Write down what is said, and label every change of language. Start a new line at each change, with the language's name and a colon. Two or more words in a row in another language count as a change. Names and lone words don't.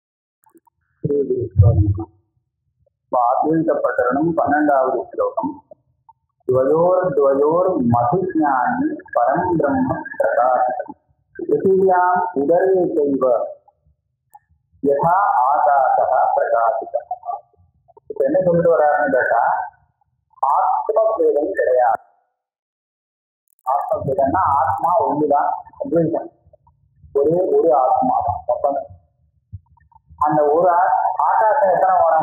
Sanskrit: प्रकरणं 12வது श्लोकम्. द्वयोर्द्वयोर् मधुज्ञानी परं ब्रह्म प्रकाशितम् पृथिव्याम् उदरे चैव यथा आकाशः प्रकाशितः.
Tamil: இப்போ என்ன சொல்லிட்டு வர்றாருன்னு கேட்டா, ஆத்மபேதம் கிடையாது. ஆத்மபேதம்னா ஆத்மா ஒண்ணுதான், ஒரே ஒரு ஆத்மா தான். அந்த ஒரு ஆகாசம் எத்தனை வரும்?